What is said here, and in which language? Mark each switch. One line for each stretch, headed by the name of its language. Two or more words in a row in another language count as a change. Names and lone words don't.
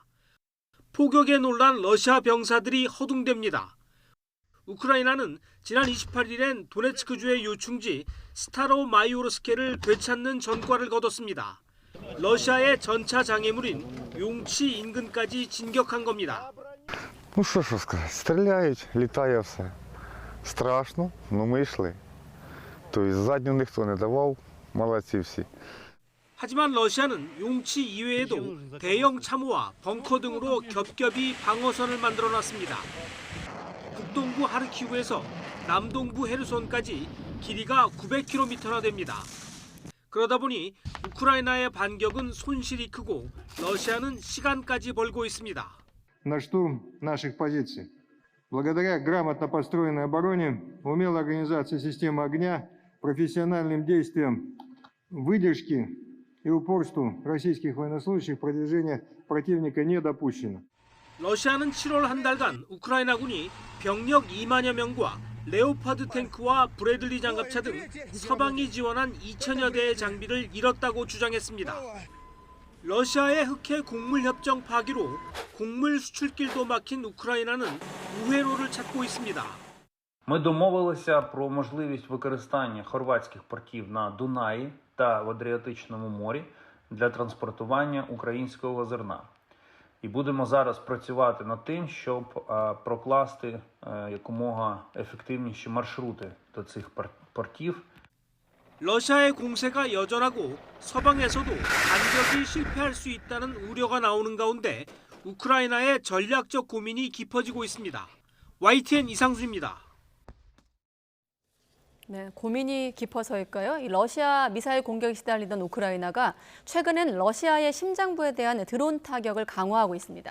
Korean: 포격에 놀란 러시아 병사들이 허둥댑니다. 우크라이나는 지난 28일엔 도네츠크주의 요충지 스타로마이오르스케를 되찾는 전과를 거뒀습니다. 러시아의 전차 장애물인 용치 인근까지 진격한 겁니다.
Ukrainian: Ну що сказати, стріляють, літає все. Страшно, но ми йшли. тобто задню ніхто не давав, молодці всі.
Korean: 하지만 러시아는 용치 이외에도 대형 참호와 벙커 등으로 겹겹이 방어선을 만들어놨습니다. 북동부 하르키우에서 남동부 헤르손까지 길이가 900km나 됩니다. 그러다 보니 우크라이나의 반격은 손실이 크고 러시아는 시간까지 벌고 있습니다.
Russian: На штурм наших позиций. Благодаря грамотно построенной обороне, умелой организации системы огня, профессиональным действиям, выдержке и упорству российских военнослужащих продвижение противника не допущено.
Korean: 러시아는 7월 한 달간 우크라이나군이 병력 2만여 명과 레오파드 탱크와 브래들리 장갑차 등 서방이 지원한 2천여 대의 장비를 잃었다고 주장했습니다. 러시아의 흑해 곡물협정 파기로 곡물 수출길도 막힌 우크라이나는 우회로를 찾고 있습니다.
Ukrainian: Ми домовилися про можливість використання хорватських портів на Дунаї та в Адріатичному морі для транспортування українського зерна. І будемо зараз працювати над тим, щоб прокласти якомога ефективніші маршрути до цих портів.
Korean: 러시아의 공세가 여전하고 서방에서도 반격이 실패할 수 있다는 우려가 나오는 가운데 우크라이나의 전략적 고민이 깊어지고 있습니다. YTN 이상수입니다. 네, 고민이 깊어서일까요? 이 러시아 미사일 공격에 시달리던 우크라이나가 최근엔 러시아의 심장부에 대한 드론 타격을 강화하고 있습니다.